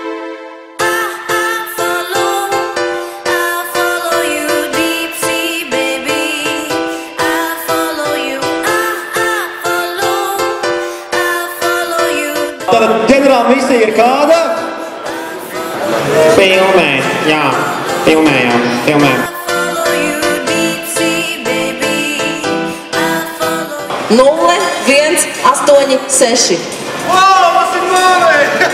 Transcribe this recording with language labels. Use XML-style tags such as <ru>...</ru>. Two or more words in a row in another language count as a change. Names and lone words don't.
<en>I follow you deep sea, baby. I follow you, I follow you.</en> <lv>Tātad ģenerāla misija ir kāda? Filmējām. 0186. Wow, tas ir māvei!</lv>